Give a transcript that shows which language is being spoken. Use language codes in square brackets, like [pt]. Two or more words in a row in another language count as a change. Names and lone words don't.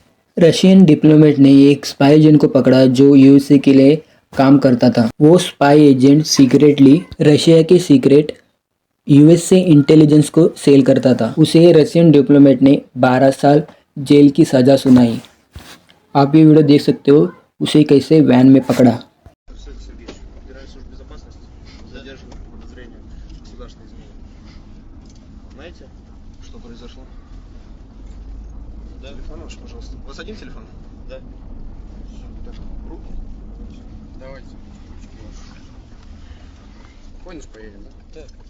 [en] Russian diplomat [hi] ने एक [en] spy agent [hi] को पकड़ा जो यूएसए के लिए काम करता था। वो [en] spy agent secretly [hi] रशिया के [en] secret USA intelligence [hi] को सेल करता था। उसे [en] Russian diplomat [hi] ने 12 साल जेल की सजा सुनाई। आप ये वीडियो देख सकते हो उसे कैसे वैन में पकड़ा। [ru] Знаете, что произошло? Да. Телефон ваш, пожалуйста. У вас один телефон? Да. Так, руки. Давайте. Конец поедем, да? Да.